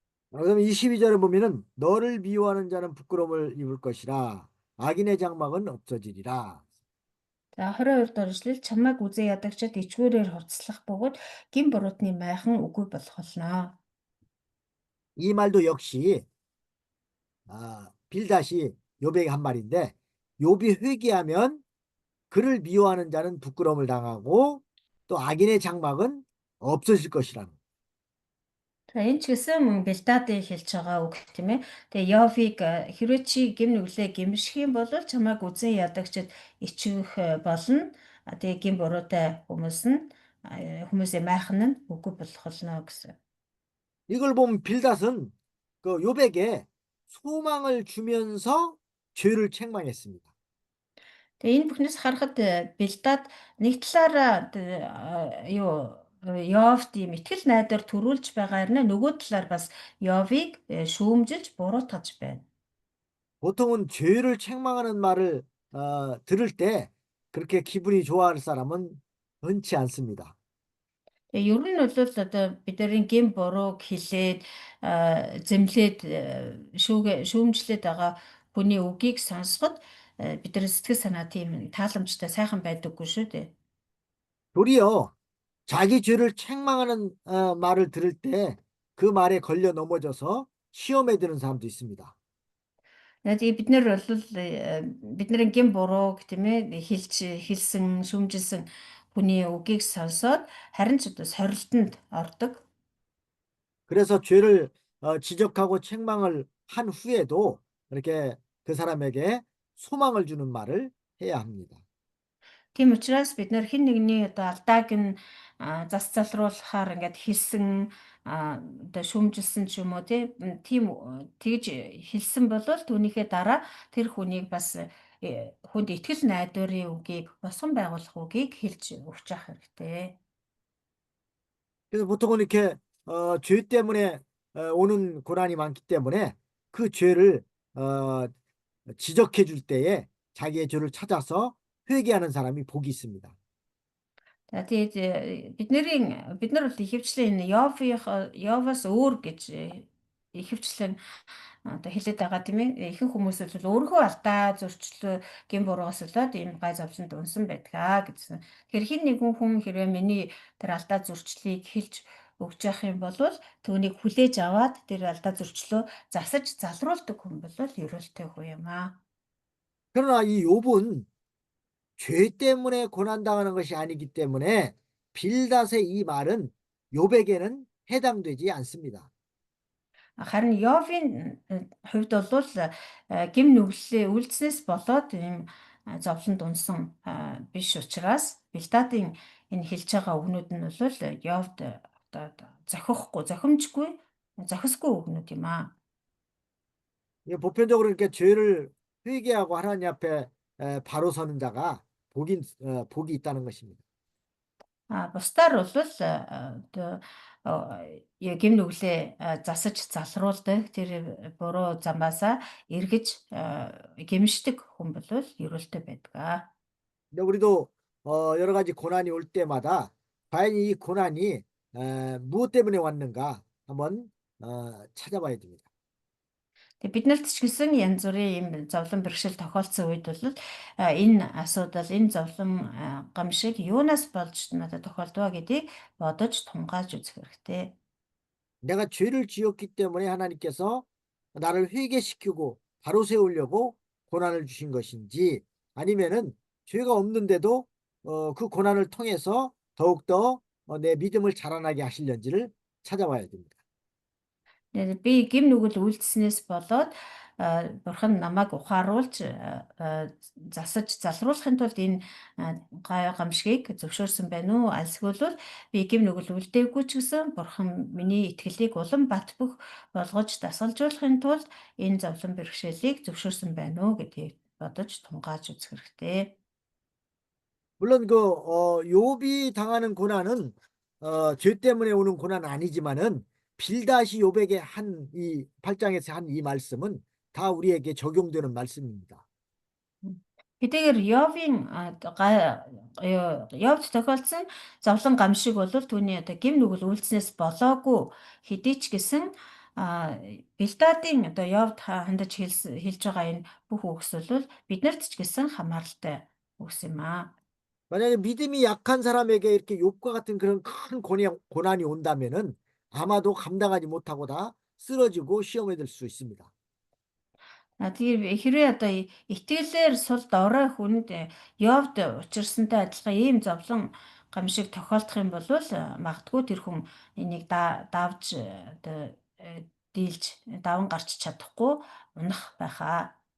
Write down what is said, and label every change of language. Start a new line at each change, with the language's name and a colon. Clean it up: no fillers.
Korean: 그러면 22절에 보면은 너를 미워하는 자는 부끄러움을 입을 것이라 악인의 장막은 없어지리라.
Mongolian: За 22 дугаар эшлэл чамайг үзээ ядагчид ичгүүрээр хувцлах бөгөөд гин буруутны майхан үгүй болох болно.
Korean: 이 말도 역시 빌닷이 욥에게 한 말인데 욥이 회개하면 그를 미워하는 자는 부끄러움을 당하고 또 악인의 장막은 없어질 것이라는.
Mongolian: За энэ ч гэсэн мөн Билдадын хэлж байгаа үг тийм ээ. Тэгээ Йовыг хэрвээ чи гим нүглээ гимших юм бол чамайг үзэн ядагчид ичгэх болно. Тэгээ гим буруутай хүмүүсийн майхан нь үгүй болох болно гэсэн.
Korean: 이걸 보면 빌닷은 그 욥에게 소망을 주면서 죄를 책망했습니다.
Mongolian: Тэгээ энэ бүхнээс харахад Билдад нэг талаараа юу Йовд ийм итгэл найдвар төрүүлж байгаагаар нөгөө талаар бас Йовыг шүүмжилж буруутгаж байна.
Korean: 보통은 죄를 책망하는 말을 들을 때 그렇게 기분이 좋아할 사람은 흔치 않습니다.
Mongolian: Тэгээ ер нь бол одоо бидний гин бурууг хэлээд зэмлээд шүүмжлээд байгаа хүний үгийг сонсоход бидний сэтгэл санаа тийм тааламжтай сайхан байдаггүй шүү дээ.
Korean: 도리어 자기 죄를 책망하는 말을 들을 때 그 말에 걸려 넘어져서 시험에 드는 사람도 있습니다.
Mongolian: Тэгээ бид нар бол бидний гин бурууг тийм ээ хэлсэн шүүмжилсэн хүний үгийг сонсоод харин ч одоо сорилтонд ордог.
Korean: 그래서 죄를 지적하고 책망을 한 후에도 이렇게 그 사람에게 소망을 주는 말을 해야 합니다.
Mongolian: Тийм учраас бид нар хэн нэгний одоо алдааг нь зас залруулахаар ингээд хэлсэн одоо шүүмжилсэн ч юм уу тийм тэгж хэлсэн бол түүнийхээ дараа тэр хүнийг бас хүнд итгэл найдварын үгийг босгон байгуулах үгийг хэлж өгч явах хэрэгтэй.
Korean: 그래서 보통은 이렇게 죄 때문에 오는 고난이 많기 때문에 그 죄를 지적해 줄 때에 자기의 죄를 찾아서 회개하는 사람이 복이 있습니다.
Mongolian: За тэгээд бид нар бол ихэвчлэн энэ Йовоос өөр гэж ихэвчлэн одоо хэлээд байгаа тийм ээ. Ихэнх хүмүүс бол өөрийнхөө алдаа зөрчлөө гин буруугаас болоод ийм гай зовлонд унсан байдаг гэсэн. Тэгэхээр хин нэгэн хүн хэрвээ миний тэр алдаа зөрчлийг хэлж өгч явах юм бол түүнийг хүлээж аваад тэр алдаа зөрчлөө засаж залруулдаг хүн бол ерөөлтэй хүн юм аа.
Korean: 그러나 이 욥은 죄 때문에 고난당하는 것이 아니기 때문에 빌닷의 이 말은 욥에게는 해당되지 않습니다.
Mongolian: Харин Йовын хувьд бол гим нүглээ үйлдснээс болоод ийм зовлонд унсан биш учраас Бильдадын энэ хэлж байгаа үгнүүд нь бол Йовд одоо зохимжгүй зохисгүй үгнүүд юм аа.
Korean: 보편적으로 이렇게 죄를 회개하고 하나님 앞에 바로 서는 자가 복이 있다는 것입니다.
Mongolian: Бусдаар бол одоо гим нүглээ засаж залруулдаг тэр буруу замаасаа эргэж гимшдэг хүн бол ерөөлтэй байдаг.
Korean: 근데 우리도 여러 가지 고난이 올 때마다 과연 이 고난이 무엇 때문에 왔는가 한번 찾아봐야 됩니다.
Mongolian: Тэгээ биднэрт ч гэсэн янз бүрийн юм зовлон бэрхшээл тохиолдсон үед бол энэ асуудал, энэ зовлон гамшиг юунаас болж надад тохиолдваа гэдгийг бодож тунгааж үзэх хэрэгтэй.
Korean: 내가 죄를 지었기 때문에 하나님께서 나를 회개시키고 바로 세우려고 고난을 주신 것인지 아니면은 죄가 없는데도 그 고난을 통해서 더욱더 내 믿음을 자라나게 하시려는지를 찾아봐야 됩니다.
Mongolian: Тэгээд би гим нүгэл үйлдэснээс болоод бурхан намайг ухааруулж засаж залруулахын тулд энэ гамшигыг зөвшөөрсөн байна уу? Альсгүй бол би гим нүгэл үлдээгүй ч гэсэн бурхан миний итгэлийг улам бат бөх болгож дасгалжуулахын тулд энэ зовлон бэрхшээлийг зөвшөөрсөн байна уу гэдгийг бодож тунгааж үзэх хэрэгтэй.
Korean: 물론 욥이 당하는 고난은 죄 때문에 오는 고난은 아니지만은 빌닷이 욥에게 한 이 8장에서 한 이 말씀은 다 우리에게 적용되는 말씀입니다.
Mongolian: Хэдийгээр Йовд тохиолдсон зовлон гамшиг бол түүний одоо гим нүгэл үйлснээс болоогүй хэдий ч гэсэн Бильдадын одоо Йовд хандаж хэлж байгаа энэ бүх үгс бол биднэрт ч гэсэн хамааралтай үгс юм аа.
Korean: 만약에 믿음이 약한 사람에게 이렇게 욥과 같은 그런 큰 고난이 온다면은 아마도 감당하지 못하고 다 쓰러지고 시험에 들 수 있습니다.
Mongolian: Тэгээ хэрвээ одоо итгэлээр сул дорой хүнд Йовд учирсантай адилхан ийм зовлон гамшиг тохиолдох юм бол магадгүй тэр хүн энийг давж одоо дийлж даван гарч чадахгүй унах байхаа.